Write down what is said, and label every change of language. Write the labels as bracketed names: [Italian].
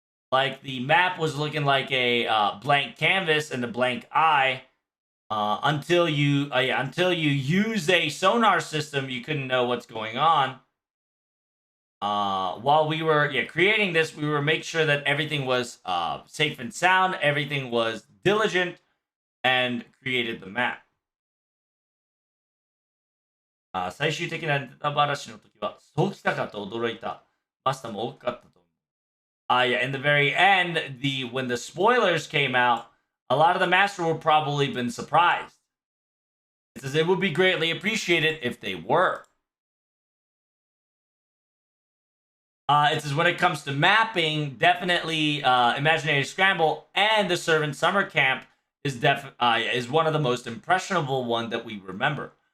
[English] Like, the map was looking like a blank canvas and a blank eye until you use a sonar system. You couldn't know what's going on. While we were creating this, we were making sure that everything was safe and sound, everything was diligent, and created the map. [Japanese] 最終的なネタばらしの時はそうきたかと驚いたマスターも多かったと。 [English] In the very end, when the spoilers came out, a lot of the master would probably been surprised. It says it would be greatly appreciated if they were. It says when it comes to mapping, definitely Imaginary Scramble and the Servant Summer Camp is one of the most impressionable one that we remember.